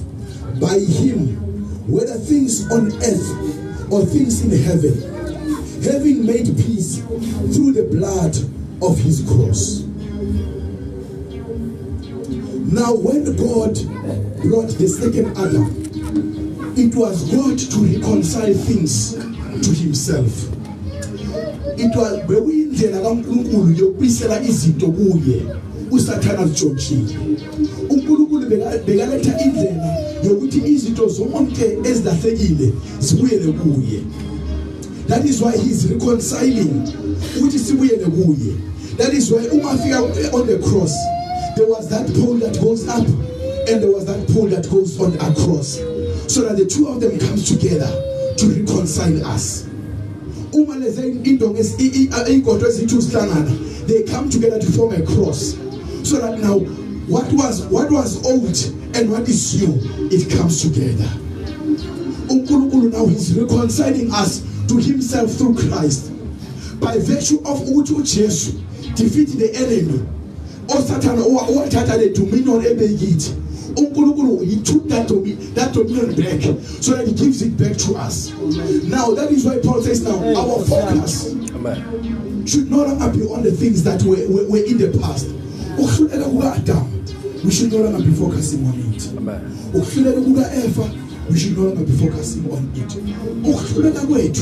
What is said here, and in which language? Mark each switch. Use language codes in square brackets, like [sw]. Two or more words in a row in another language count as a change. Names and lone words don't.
[en] By him, whether things on earth or things in heaven, having made peace through the blood of his cross. Now when God brought the second Adam, it was God to reconcile things to himself. It was [zu] bewindlela kaNkulunkulu yokubisela izinto kuye uSathana zijojile. uNkulunkulu bekaletha indlela yokuthi izinto zonke ezilahlekile zibuyele kuye. [en] That is why he's reconciling [zu] ukuthi sibuyele kuye. [en] That is why umafika on the cross, there was that pole that goes up and there was that pole that goes on across, so that the two of them comes together to reconcile us. They come together to form a cross, so that now what was old and what is new, it comes together. Now he's reconciling us to himself through Christ, by virtue of uthi Jesus defeat the enemy. O Satan or the dominion ebeyithi. uNkulunkulu, he took that dominion back, so that he gives it back to us. Now that is why Paul says now our focus should no longer be on the things that were in the past. We should no longer be focusing on it. We should no longer be focusing on it.